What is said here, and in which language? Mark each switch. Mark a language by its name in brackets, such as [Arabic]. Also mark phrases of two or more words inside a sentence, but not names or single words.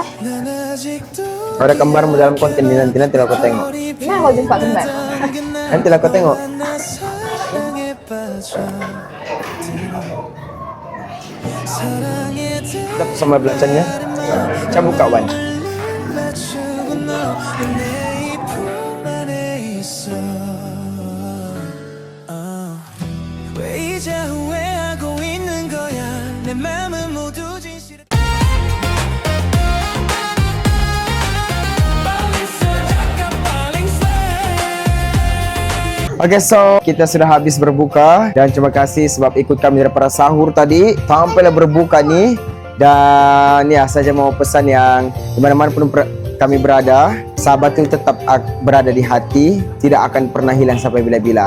[Malay] Ada kembarmu dalam konten ini nanti aku tengok. Mana kau jumpa kembar? Nanti aku tengok. Kita sama belacannya. Cabut kawan. [Korean] 왜 이제 후회하고 있는 거야 내 맘은 모두 진실해 [English] Okay, so [Malay] kita sudah habis berbuka dan terima kasih sebab ikut kami daripada sahur tadi sampailah berbuka ni. Dan ya, saja mau pesan yang di mana-mana pun kami berada, sahabat itu tetap berada di hati, tidak akan pernah hilang sampai bila-bila.